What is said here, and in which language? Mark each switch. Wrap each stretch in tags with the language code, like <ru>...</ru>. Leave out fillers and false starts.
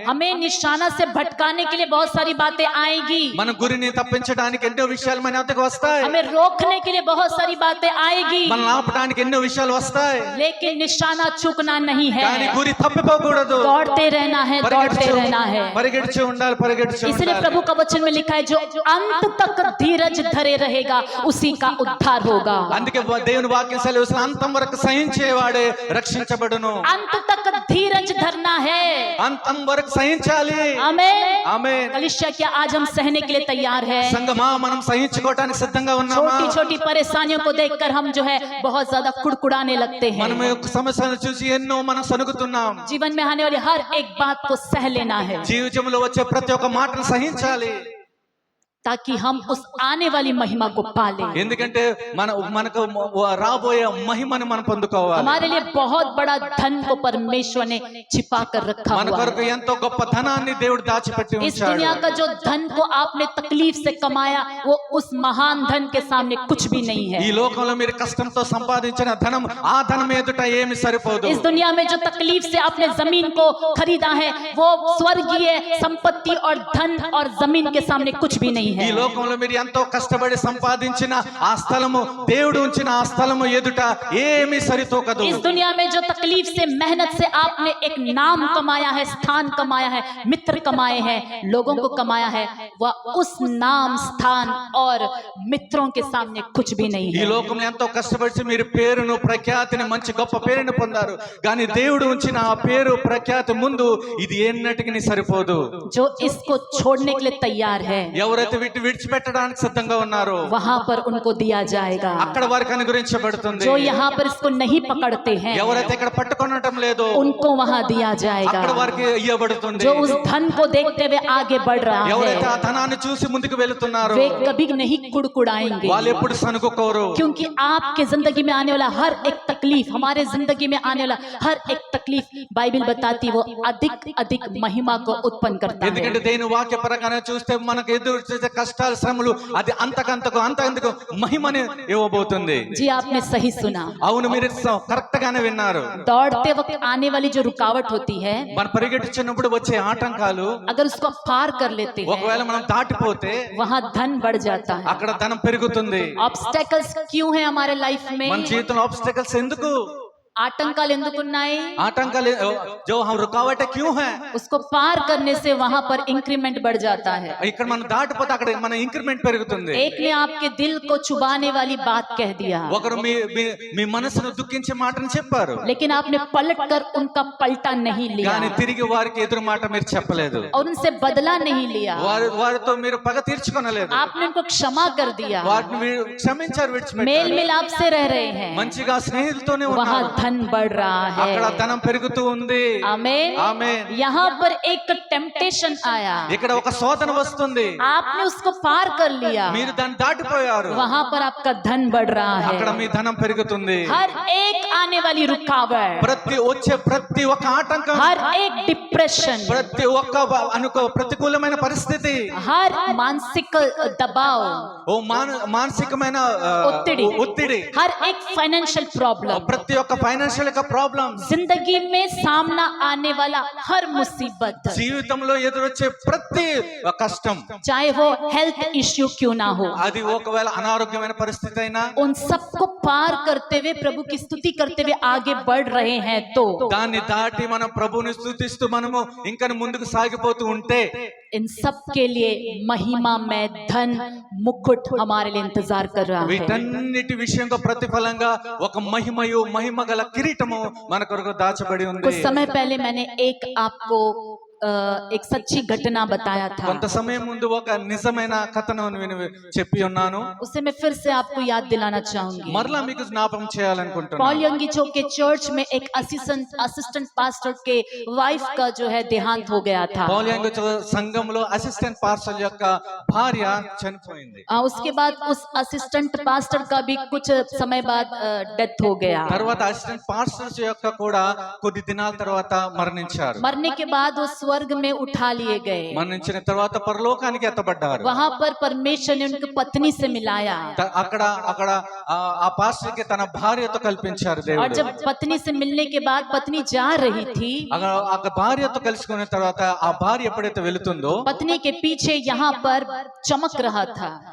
<hi>हमें निशाना से भटकाने के लिए बहुत सारी बातें आएगी,</hi> <te>మన గురిని తప్పించడానికి ఎన్నో విషయాలు మన వద్దకు వస్తాయి.</te> <hi>हमें रोकने के लिए बहुत सारी बातें आएगी,</hi> <te>మనల్ని ఆపడానికి ఎన్నో విషయాలు వస్తాయి.</te> <hi>लेकिन निशाना चूकना नहीं</hi> <te>కానీ</te> <hi>है,</hi> <te>గురి తప్పిపోకూడదు.</te> <hi>दौड़ते रहना है, दौड़ते रहना है।</hi> <te>పరిగెడుచు ఉండాలి, పరిగెడుచు</te> <hi>इसलिए</hi> <te>ఉండాలి.</te> <hi>प्रभु का वचन में लिखा है, जो अंत तक धीरज धरे रहेगा उसी का उद्धार होगा।</hi> <te>అందుకే దేవుని వాక్యం సెలవుస్తుంది, అంతం వరకు సహించేవాడే రక్షించబడును.</te> <hi>अंत तक धीरज धरना है।</hi> <te>అంతం వరకు సహించాలి.</te> <hi>आमीन।</hi> <te>ఆమేన్.</te> <hi>कलीसिया, क्या आज हम सहने के लिए तैयार है?</hi> <te>సంగమా, మనం సహించుకోవడానికి సిద్ధంగా ఉన్నామా?</te> <hi>छोटी छोटी परेशानियों को देखकर हम जो है बहुत ज्यादा कुड़कुड़ाने लगते</hi> <te>మనం</te> <hi>हैं।</hi> <te>యొక్క సమస్యలను చూసి ఎన్నో మనం సనుగుతున్నాం.</te> <hi>जीवन में आने वाली हर एक बात को सह लेना है,</hi> <te>జీవితంలో వచ్చే ప్రతి ఒక్క మాటను సహించాలి.</te> <hi>ताकि हम उस आने वाली महिमा को पालें।</hi> <te>ఎందుకంటే మనకు రాబోయే మహిమను మనం పొందుకోవాలి.</te> <hi>हमारे लिए बहुत बड़ा धन को परमेश्वर ने छिपा कर रखा</hi> <te>మన</te> <hi>हुआ</hi> <te>కొరకు</te> <hi>है।</hi> <te>ఎంతో గొప్ప ధనాన్ని దేవుడు దాచిపెట్టి</te> <hi>इस</hi> <te>ఉంచాడు.</te> <hi>दुनिया का जो धन को आपने तकलीफ से कमाया, वो उस महान धन के सामने कुछ भी नहीं है।</hi> <te>ఈ లోకంలో మీరు కష్టంతో సంపాదించిన ధనం ఆ ధనం ఎదుట ఏమి సరిపోదు.</te> <hi>इस दुनिया में जो तकलीफ से आपने जमीन को खरीदा है, वो स्वर्गीय संपत्ति और धन और जमीन के सामने कुछ भी नहीं</hi> <te>ఈ</te> <hi>है।</hi> <te>లోకంలో మీరు ఎంతో కష్టపడి సంపాదించిన ఆ స్థలము, దేవుడు ఉంచిన ఆ స్థలము ఎదుట ఏమి సరితూగదు.</te> <hi>इस दुनिया में जो तकलीफ से, मेहनत से आपने एक नाम कमाया है, स्थान कमाया है, मित्र कमाए हैं, लोगों को कमाया है, वह उस नाम, स्थान और मित्रों के सामने कुछ भी नहीं</hi> <te>ఈ</te> <hi>है।</hi> <te>లోకంలో ఎంతో కష్టపడి మీరు పేరును, ప్రఖ్యాతిని, మంచి గొప్ప పేరును పొందారు. కానీ దేవుడు ఉంచిన ఆ పేరు, ప్రఖ్యాతి ముందు ఇది ఎన్నటికి సరిపోదు.</te> <hi>जो इसको छोड़ने के लिए तैयार है,</hi> <te>ఎవరైతే వీటిని విడిచిపెట్టడానికి సిద్ధంగా ఉన్నారో</te> <hi>वहां पर उनको दिया जाएगा।</hi> <te>అక్కడ వారికి అనుగ్రహించబడుతుంది.</te> <hi>जो यहाँ पर इसको नहीं पकड़ते हैं,</hi> <te>ఎవరైతే ఇక్కడ పట్టుకొనటం లేదో</te> <hi>उनको वहां दिया</hi> <te>అక్కడ</te> <hi>जाएगा।</hi> <te>వారికి ఇవ్వబడుతుంది.</te> <hi>जो उस धन को देखते हुए आगे बढ़ रहा</hi> <te>ఎవరైతే</te> <hi>है,</hi> <te>ఆ ధనాన్ని చూసి ముందుకు వెళుతున్నారో</te> <hi>वे कभी नहीं कुड़कुड़ाएंगे,</hi> <te>వాళ్ళు ఎప్పుడు సనుకోరు.</te> <hi>क्योंकि आपके जिंदगी में आने वाला हर एक तकलीफ, हमारे जिंदगी में आने वाला हर एक तकलीफ, बाइबल बताती वो अधिक अधिक महिमा को उत्पन्न करता है।</hi> <te>ఎందుకంటే దేని వాక్య ప్రకారం చూస్తే మనకు ఎదురు వచ్చే కష్టాలు, శ్రమలు అది అంతకంతకు మహిమని ఇవ్వబోతుంది.</te> <hi>जी, आपने सही सुना।</hi> <te>అవును, మీరు కరెక్ట్ గానే విన్నారు.</te> <hi>दौड़ते वक्त आने वाली जो रुकावट होती है,</hi> <te>మన పరిగెట్టుచున్నప్పుడు వచ్చే ఆటంకాలు</te> <hi>अगर उसको पार कर लेते हैं,</hi> <te>ఒకవేళ మనం దాటిపోతే</te> <hi>वहां धन बढ़ जाता है।</hi> <te>అక్కడ ధనం పెరుగుతుంది.</te> <hi>ऑब्स्टेकल्स क्यों है हमारे लाइफ</hi> <te>మన</te> <hi>में?</hi> <te>జీవితంలో ఆబ్స్టకల్స్ ఎందుకు? आतंकाल ఎందుకున్నాయి?</te> <hi>आतंकाल जो हम रुकावट क्यों है? उसको पार करने से वहां पर इंक्रीमेंट बढ़ जाता है।</hi> <te>ఇక్కడ మనం దాటిపోతే అక్కడ మన ఇంక్రిమెంట్ పెరుగుతుంది.</te> <hi>एक ने आपके दिल को चुभाने वाली बात कह दिया,</hi> <te>ఒకరు మీ మనసును దుఃఖించే మాటను చెప్పారు,</te> <hi>लेकिन आपने पलट कर उनका पलटा नहीं लिया</hi> <te>కానీ తిరిగి వారికి ఎదురు మాట మీరు చెప్పలేదు.</te> <hi>और उनसे बदला नहीं लिया।</hi> <te>వారితో మీరు పగ తీర్చుకొనలేదు.</te> <hi>आपने उनको क्षमा कर दिया,</hi> <te>వారిని మీరు క్షమించారు,</te> <hi>मेल</hi> <te>విడిచిపెట్టారు.</te> <hi>मिलाप से रह रहे हैं,</hi> <te>మంచిగా స్నేహితులతోనే</te> <hi>वहां</hi> <te>ఉన్నారు.</te> <hi>धन बढ़ रहा</hi> <te>అక్కడ</te> <hi>है।</hi> <te>ధనం పెరుగుతూ ఉంది.</te> <hi>आमेन।</hi> <te>ఆమేన్.</te> <hi>यहाँ पर एक टेम्पटेशन आया,</hi> <te>ఇక్కడ ఒక శోధన వస్తుంది,</te> <hi>आपने उसको पार कर लिया,</hi> <te>మీరు దాన్ని దాటిపోయారు.</te> <hi>वहां पर आपका धन बढ़ रहा</hi> <te>అక్కడ</te> <hi>है।</hi> <te>మీ ధనం పెరుగుతుంది.</te> <hi>हर एक आने वाली रुकावट,</hi> <te>ప్రతి ఒక్క ఆటంకం,</te> <hi>हर एक डिप्रेशन,</hi> <te>ప్రతి ఒక్క ప్రతికూలమైన పరిస్థితి,</te> <hi>हर मानसिक दबाव,</hi> <te>మానసికమైన ఒత్తిడి, ఒత్తిడి,</te> <hi>हर एक फाइनेंशियल प्रॉब्लम,</hi> <te>ప్రతి ఒక్క ఫైనాన్షియల్ గా ప్రాబ్లమ్స్,</te> <hi>जिंदगी में सामना आने वाला हर मुसीबत,</hi> <te>జీవితంలో ఎదురొచ్చే ప్రతి కష్టం,</te> <hi>चाहे वो हेल्थ इश्यू क्यों ना हो,</hi> <te>అది ఒకవేళ అనారోగ్యమైన పరిస్థితి అయినా,</te> <hi>उन सबको पार करते हुए प्रभु की स्तुति करते हुए आगे बढ़ रहे हैं तो</hi> <te>దాన్ని దాటి మనం ప్రభువుని స్తుతిస్తూ మనము ఇంకా ముందుకు సాగిపోతూ ఉంటే</te> <hi>इन सब के लिए महिमा में धन मुकुट हमारे लिए इंतजार कर रहा है।</hi> <te>వీటన్నిటి విషయంగా ప్రతిఫలంగా ఒక మహిమయు మహిమ గల కిరీటము మన కొరకు దాచబడి ఉంది.</te> <hi>कुछ समय पहले मैंने आपको एक सच्ची घटना बताया था,</hi> <te>కొంత సమయం ముందు ఒక నిజమైన కథను చెప్పి ఉన్నాను.</te> <hi>उसे मैं फिर से आपको याद दिलाना चाहूंगी।</hi> <te>మరలా మీకు జ్ఞాపకం చేయాలనుకుంటున్నాను.</te> <hi>पॉल यंगी चौक के चर्च में एक असिस्टेंट पास्टर के वाइफ का जो है देहांत हो गया था।</hi> <te>పౌలు యంగు సంఘంలో అసిస్టెంట్ పాస్టర్ యొక్క భార్య చనిపోయింది.</te> <hi>उसके बाद उस असिस्टेंट पास्टर का भी कुछ समय बाद डेथ हो गया।</hi> <te>తర్వాత అసిస్టెంట్ పాస్టర్ యొక్క కూడా కొద్ది దినాల తర్వాత మరణించారు.</te> <hi>मरने के बाद वो स्वर्ग में उठा लिए गए।</hi> <te>మరణించిన తర్వాత పరలోకానికి ఎత్తబడ్డారు.</te> <hi>वहां पर परमेश्वर ने उनकी पत्नी से मिलाया</hi> <te>అక్కడ ఆ పాస్టర్ కి తన భార్యతో కల్పించారు</te> <hi>और</hi> <te>దేవుడు.</te> <hi>जब पत्नी से मिलने के बाद पत्नी जा रही थी,</hi> <te>ఆ భార్యతో కలుసుకున్న తర్వాత ఆ భార్య ఎప్పుడైతే వెళుతుందో</te> <hi>पत्नी के पीछे यहाँ पर चमक रहा था।</hi>